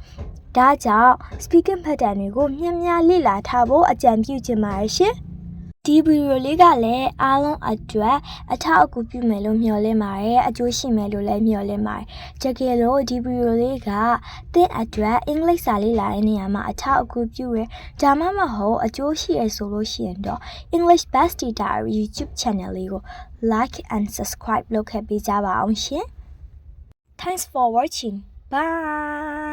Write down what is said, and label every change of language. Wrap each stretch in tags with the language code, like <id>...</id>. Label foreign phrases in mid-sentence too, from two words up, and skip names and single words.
<my>ဒါကြောင့်</my> <en>speaking pattern</en> <my>တွေကိုမြင်များလေ့လာထားဖို့အကြံပြုချင်ပါတယ်ရှင်ဒီဗီဒီယိုလေးကလည်းအားလုံးအတွက်အထောက်အကူပြုမယ်လို့မျှော်လင့်ပါတယ်အကျိုးရှိမယ်လို့လည်းမျှော်လင့်ပါတယ်တကယ်လို့ဒီဗီဒီယိုလေးကသင်အတွက်အင်္ဂလိပ်စာလေ့လာတဲ့နေရာမှာအထောက်အကူပြုရဒါမှမဟုတ်အကျိုးရှိရဆိုလို့ရှိရင်တော့ English Bestie Diary YouTube channel လေးကို</my> <en>like and subscribe</en> <my>လုပ်ခဲ့ပေးကြပါအောင်ရှင်</my> <en>Thanks for watching bye</en>